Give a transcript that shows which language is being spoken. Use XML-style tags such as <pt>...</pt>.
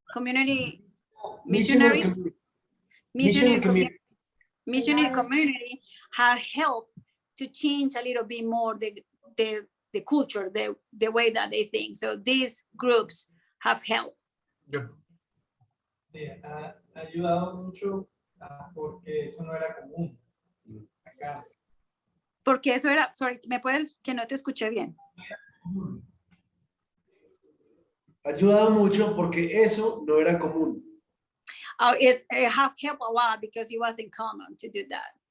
<en>Community missionaries, missionary community have helped to change a little bit more the culture, the way that they think. So these groups have helped. Good.</en> <es>Ha ayudado mucho porque eso no era común acá. Porque eso era, sorry, ¿me puedes, que no te escuché bien? Ha ayudado mucho porque eso no era común.</es> <en>It have helped a lot because it wasn't common to do that.</en>